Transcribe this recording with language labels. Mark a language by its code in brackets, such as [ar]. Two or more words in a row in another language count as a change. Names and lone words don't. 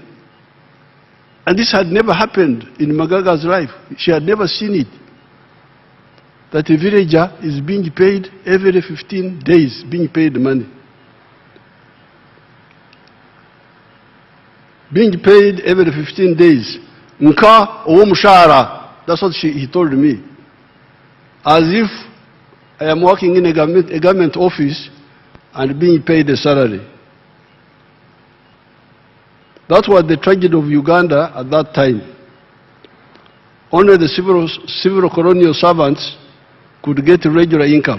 [en] And this had never happened in Magaga's life. She had never seen it. That a villager is being paid every 15 days, being paid money. Being paid every 15 days. [nyn] Nka owo mushara. [en] That's what he told me. As if I am working in a government office and being paid a salary. That was the tragedy of Uganda at that time. Only the civil colonial servants could get regular income.